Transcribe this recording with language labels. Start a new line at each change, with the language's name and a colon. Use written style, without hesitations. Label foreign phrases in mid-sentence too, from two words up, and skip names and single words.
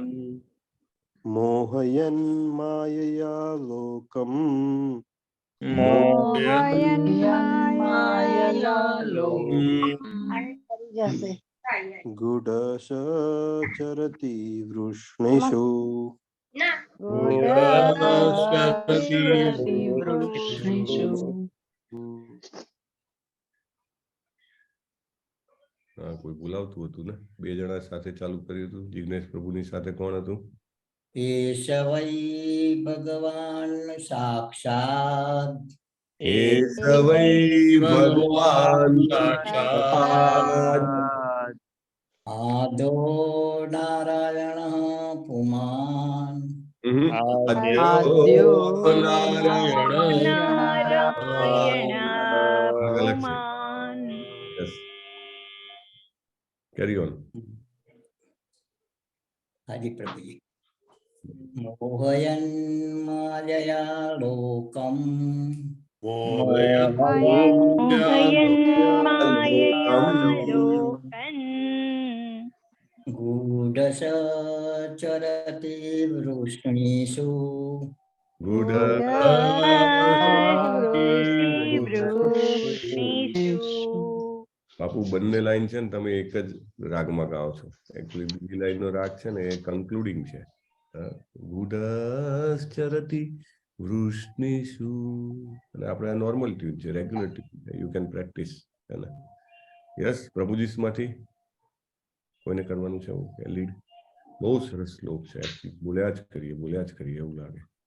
Sanskrit: मोहयन् मायया लोकम् गुडशचरति वृष्णिषु
Gujarati: હા કોઈ બોલાવતું હતું ને બે જણા સાથે ચાલુ કર્યું હતું જિગ્નેશ પ્રભુની સાથે કોણ હતું
Sanskrit: એશ વૈ ભગવાન સાક્ષાત એસ વૈ ભગવાન સાક્ષાત आदो नारायणः पुमान् आद्यो नारायण नारायण
Hindi: अलग से
Sanskrit: पुमान्
English: yes carry on
Sanskrit: हरि प्रभु जी मोहयन् मायया लोकम् मोहयन् मोहयन् मायया लोकम् लोकन् गूढचरति वृष्णीषु વૃષ્ણિષુ
Gujarati: બાપુ બંને લાઈન છે ને તમે એક જ રાગમાં ગાઓ છો એકચ્યુઅલી બીજી લાઈન નો રાગ છે ને એ કન્ક્લુડિંગ છે
Sanskrit: ગુડશ્ચરતિ વૃષ્ણિષુ
Gujarati: અને આપણે આ
English: normal tune
Gujarati: છે
English: regular tune
Gujarati: છે
English: you can practice
Gujarati: હે ને યસ પ્રભુજી માંથી કોઈને કરવાનું છે એવું લીડ બહુ સરસ શ્લોક છે એકચ્યુઅલી બોલ્યા જ કરીએ એવું લાગે